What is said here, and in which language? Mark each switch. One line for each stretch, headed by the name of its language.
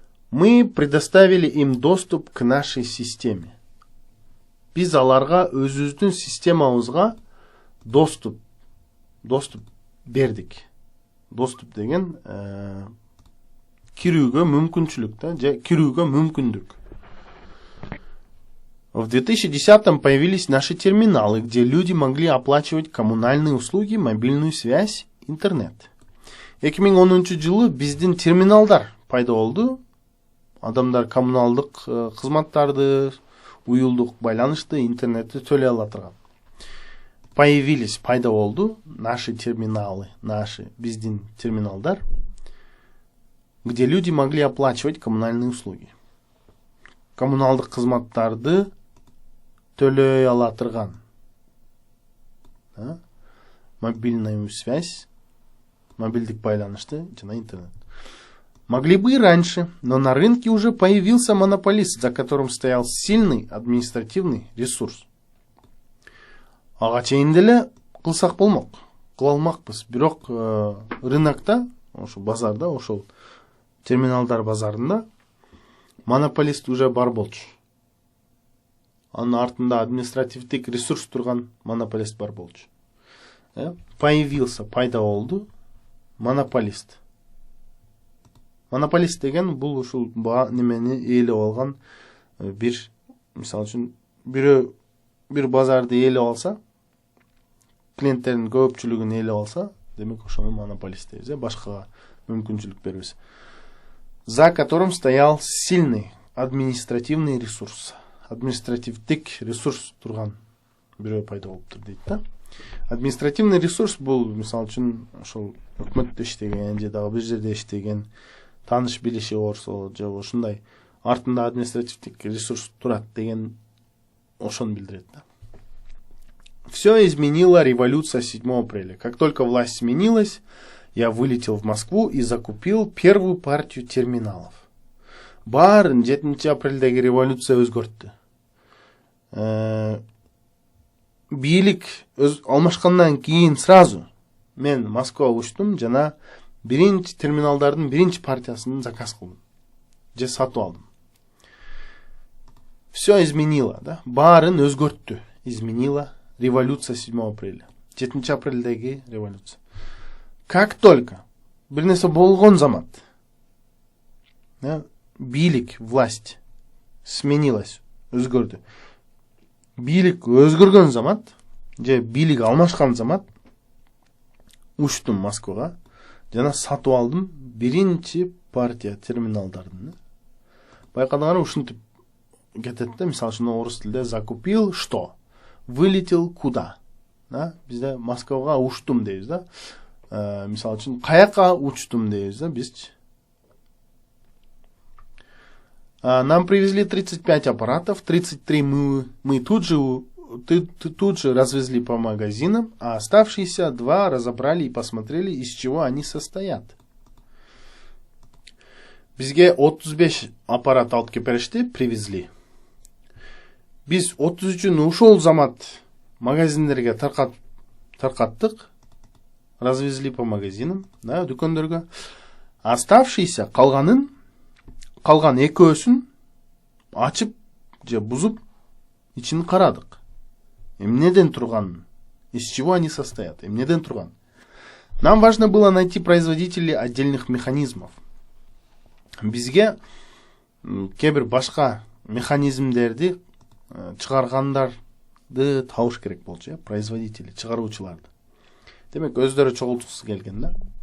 Russian: Мы предоставили им доступ к нашей системе.
Kyrgyz: Биз аларга өзүбүздүн системабызга доступ бердик. Доступ деген кирүүгө мүмкүнчүлүк же кирүүгө мүмкүндүк.
Russian: В 2010-м появились наши терминалы, где люди могли оплачивать коммунальные услуги, мобильную связь, интернет.
Kyrgyz: 2010-жылы биздин терминалдар пайда болду. Адамдар коммуналдык кызматтарды, уюлдук байланышты, интернетти төлөй ала турган.
Russian: Появились,
Kyrgyz: пайда болду
Russian: наши терминалы,
Kyrgyz: биздин терминалдар,
Russian: где люди могли оплачивать коммунальные услуги.
Kyrgyz: Коммуналдык кызматтарды төлөй ала турган.
Russian: Мобильную связь,
Kyrgyz: мобильдик байланышты, жана интернет.
Russian: Могли бы и раньше, но на рынке уже появился монополист, за которым стоял сильный административный ресурс.
Kyrgyz: Ага чейин деле кылсак болмок, кыла алмакпыз. Бирок рынокто, ошо базарда, ошол терминалдар базарында монополист уже бар болчу. Анын артында административдик ресурс турган монополист бар болчу.
Russian: Появился,
Kyrgyz: пайда болду монополист. Монополист деген бул ушул немени ээлеп алган бир, мисалы үчүн бир базарды ээлеп алса, клиенттердин көпчүлүгүн ээлеп алса, демек ошону монополист дейбиз, башкага мүмкүнчүлүк бербес.
Russian: За которым стоял сильный административный ресурс.
Kyrgyz: Административдик ресурс турган бирөө пайда болуптур дейт да. Административный ресурс бул, мисалы үчүн, ошол өкмөттө иштеген же дагы бир жерде иштеген таныш билиши орсо же ушундай артында административдик ресурс турат деген ошону билдирет да.
Russian: Все изменила революция 7 апреля. Как только власть сменилась, я вылетел в Москву и закупил первую партию терминалов.
Kyrgyz: Баарын 7 апрелдеги революция өзгөрттү. Бийлик алмашкандан кийин сразу мен Москвага учтум жана биринчи терминалдардын биринчи партиясын заказ кылдым. Же сатып алдым.
Russian: Все изменило, да?
Kyrgyz: Баарын өзгөрттү.
Russian: Изменила революция 7 апреля.
Kyrgyz: 7 апрелдеги революция.
Russian: Как только
Kyrgyz: бир нерсе болгон замат, бийлик,
Russian: власть сменилась,
Kyrgyz: өзгөрдү. Бийлик өзгөргөн замат, же бийлик алмашкан замат, учтум Москвага, жана сатып алдым биринчи партия терминалдарын. Байкадыңар, ушинтип кетет да, мисалы үчүн орус тилде
Russian: закупил что? Вылетел куда?
Kyrgyz: Бизде Москвага учтум дейбиз да. Мисалы үчүн каяка учтум дейбиз да, биз.
Russian: Нам привезли 35 аппаратов, 33 мы тут же развезли по магазинам, а оставшиеся 2 разобрали и посмотрели, из чего они состоят.
Kyrgyz: Бизге 35 аппарат алып келишти, привезли. Биз 33-үн ушол замат магазиндерге таркаттык,
Russian: развезли по магазинам,
Kyrgyz: да, дүкөндөргө. Оставшиеся калган экөөсүн ачып же бузуп ичин карадык. Эмнеден турган,
Russian: из чего они состоят,
Kyrgyz: эмнеден турган.
Russian: Нам важно было найти производителей отдельных механизмов.
Kyrgyz: Бизге кебир башка механизмдерди чыгаргандарды табыш керек болчу, производители, чыгаруучуларды. Демек, өздөрү чогултуксу келген да.